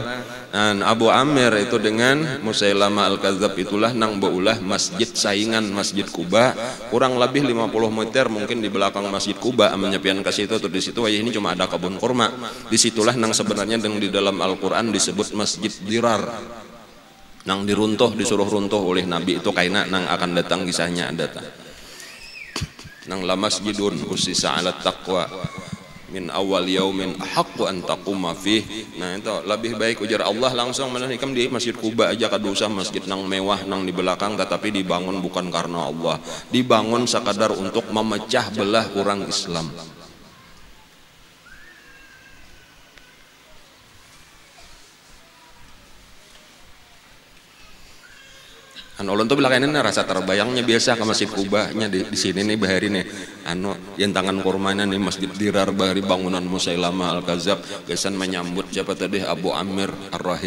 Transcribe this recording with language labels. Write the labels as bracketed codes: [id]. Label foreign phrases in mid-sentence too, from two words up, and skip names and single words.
[bjn] Dan Abu Amir itu dengan Musailamah Al-Kadzab itulah nang beulah masjid saingan Masjid Kuba, kurang lebih 50 meter mungkin di belakang Masjid Kuba, menyepian ke situ. Tuh di situ ini cuma ada kebun kurma. Disitulah nang sebenarnya di dalam Al-Qur'an disebut Masjid Dirar. Nang diruntuh, disuruh runtuh oleh Nabi, itu kaina nang akan datang kisahnya ada. [ar] Nang لمسجد أسس على التقوى من أول يوم أحق أن تقوم فيه. [bjn] Nah, itu lebih baik ujar Allah langsung menanihkan di Masjid Kuba aja, kada usah masjid nang mewah nang di belakang, tetapi dibangun bukan karena Allah, dibangun sekadar untuk memecah belah orang Islam. Ulun tuh bilang ini rasa terbayangnya biasa ke Masjid Kuba nya di sini nih bahari nih yang tangan kurmanya nih Masjid Dirar bahari bangunan Musailamah Al-Kadzab gesan menyambut siapa tadi Abu Amir Ar-Rahib.